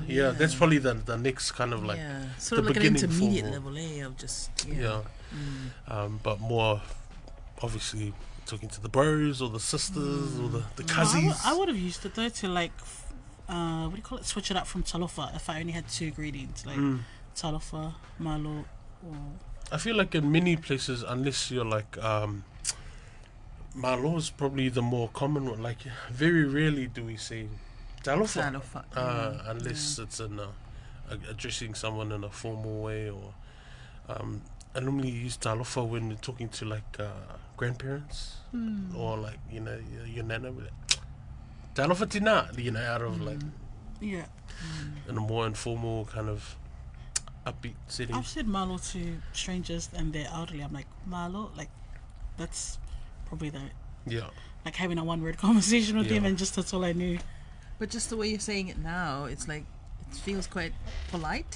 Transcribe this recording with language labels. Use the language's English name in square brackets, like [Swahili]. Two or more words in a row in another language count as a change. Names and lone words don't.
[English] Yeah, that's probably the next kind of like Sort of the like an beginning intermediate form level, of just but more obviously talking to the bros or the sisters or the cousins. I would have used it though to like, what do you call it? Switch it up from talofa if I only had two greetings, like [Samoan] talofa, malo, [English] or... I feel like in many places, unless you're like Malo is probably the more common one. Like very rarely do we say talofa, unless it's in addressing someone in a formal way, or I normally use talofa when you're talking to like grandparents or like your nana. [Samoan] Talofa tina, [English] out of like in a more informal kind of upbeat setting. I've said malo to strangers and they're elderly. I'm like, malo, like that's probably like having a one word conversation with them, and just that's all I knew. But just the way you're saying it now, it's like it feels quite polite.